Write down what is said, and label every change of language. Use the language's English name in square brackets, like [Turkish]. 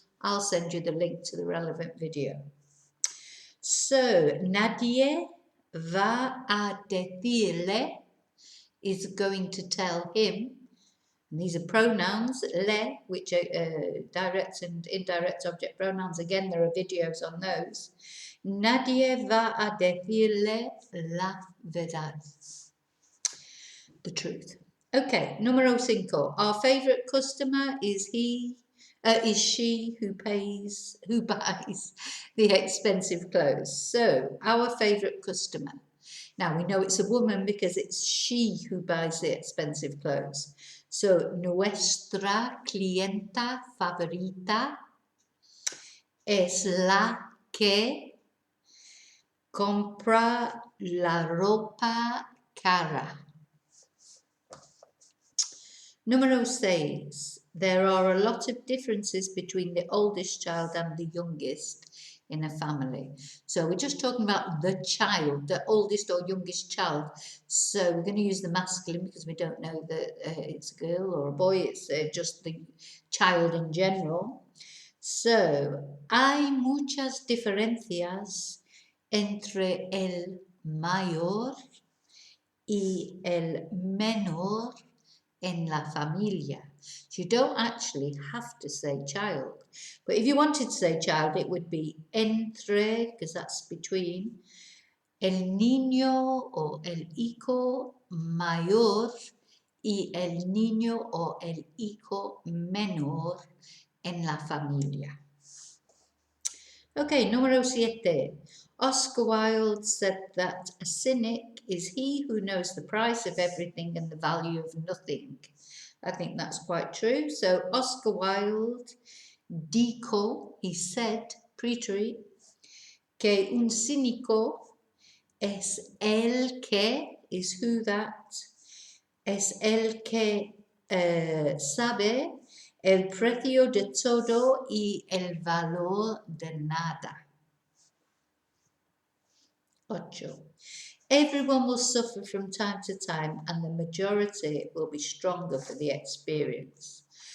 [English] I'll send you the link to the relevant video. So, [Spanish] nadie va a decirle [English] is going to tell him. And these are pronouns, le, which are direct and indirect object pronouns. Again, there are videos on those. [Spanish] Nadie va a decirle la verdad. [English] The truth. Okay, [Spanish] número 5. [English] Our favorite customer is she who buys the expensive clothes. So, our favorite customer. Now, we know it's a woman because it's she who buys the expensive clothes. [Spanish] So, nuestra clienta favorita es la que compra la ropa cara. Número 6. [English] There are a lot of differences between the oldest child and the youngest in a family. So we're just talking about the child, the oldest or youngest child. So we're going to use the masculine because we don't know that it's a girl or a boy. It's just the child in general. [Spanish] So, hay muchas diferencias entre el mayor y el menor en la familia. [English] So you don't actually have to say child. But if you wanted to say child, it would be entre, because that's between, [Spanish] el niño o el hijo mayor y el niño o el hijo menor en la familia. Okay, número 7. [English] Oscar Wilde said that a cynic is he who knows the price of everything and the value of nothing. I think that's quite true. [Spanish] So Oscar Wilde dijo, [English] he said, [Spanish] preterite, que un cínico es el que, [English] is who that, [Spanish] es el que sabe el precio de todo y el valor de nada. 8. [English] Everyone will suffer from time to time and the majority will be stronger for the experience.